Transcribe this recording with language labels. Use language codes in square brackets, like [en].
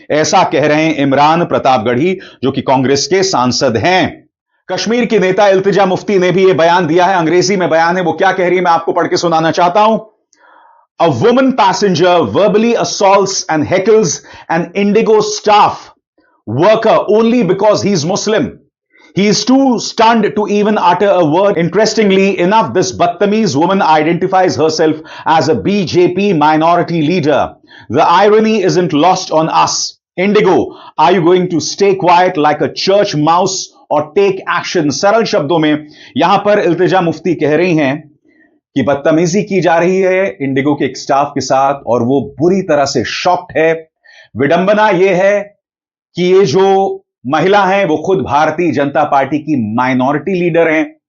[hi] ऐसा कह रहे हैं इमरान प्रतापगढ़ी, जो कि कांग्रेस के सांसद हैं। कश्मीर की नेता इल्तिजा मुफ्ती ने भी यह बयान दिया है, अंग्रेजी में बयान है, वो क्या कह रही है मैं आपको पढ़ के सुनाना चाहता हूं। [en] A woman passenger verbally assaults and heckles an IndiGo staff worker only because he is Muslim. He is too stunned to even utter a word. Interestingly enough, this Battamiz woman identifies herself as a BJP minority leader. The irony isn't lost on us. Indigo, are you going to stay quiet like a church mouse or take action? [hi] सरल शब्दों में यहां पर इल्तिजा मुफ्ती कह रही हैं कि बदतमीजी की जा रही है इंडिगो के एक स्टाफ के साथ और वो बुरी तरह से शॉक्ड है। विडंबना यह है कि ये जो महिला हैं वो खुद भारतीय जनता पार्टी की माइनॉरिटी लीडर हैं।